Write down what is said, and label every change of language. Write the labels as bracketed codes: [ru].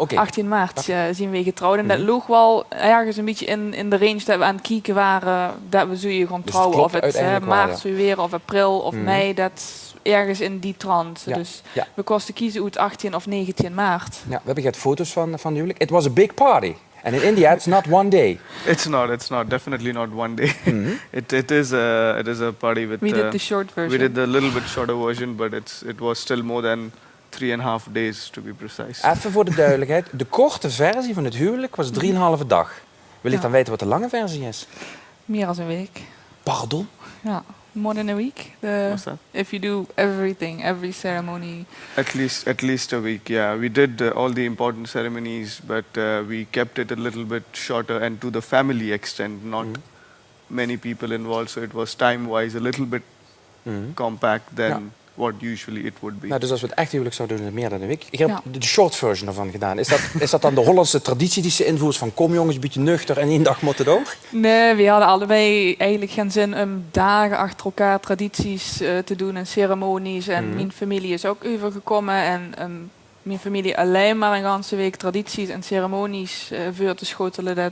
[nl] 18 maart zien we getrouwd. En dat loog wel ergens een beetje in de range dat we aan het kijken waren dat we zo gaan trouwen. Of het maart zo weer, of april, of mei. Dat ergens in die trant. Ja. Dus we kosten kiezen uit 18 of 19 maart. Ja, we hebben gehad foto's van de huwelijk. [en] It was a big party. And in India, it's not one day. It's not. Definitely not one day. It is a party with. We did the short version. We did the little bit shorter version, but it was still more than 3.5 days to be precise. [nl] Even voor de duidelijkheid, de korte versie van het huwelijk was 3,5 dag. Wil ik dan weten wat de lange versie is? Meer dan een week. Pardon? [en] Ja, more than a week. What's that? If you do everything, every ceremony. At least a week, yeah. We did all the important ceremonies, but we kept it a little bit shorter and to the family extent, not many people involved. So it was time-wise a little bit compact than what usually it would be. [nl] Nou, dus als we het echt huwelijk zouden doen, is het meer dan een week. Ik heb de short version ervan gedaan. Is dat dan de Hollandse traditie die ze invoert van kom jongens, een beetje nuchter en 1 dag moet het ook? Nee, we hadden allebei eigenlijk geen zin om dagen achter elkaar tradities te doen en ceremonies. En mijn familie is ook overgekomen en mijn familie alleen maar een hele week tradities en ceremonies voor te schotelen.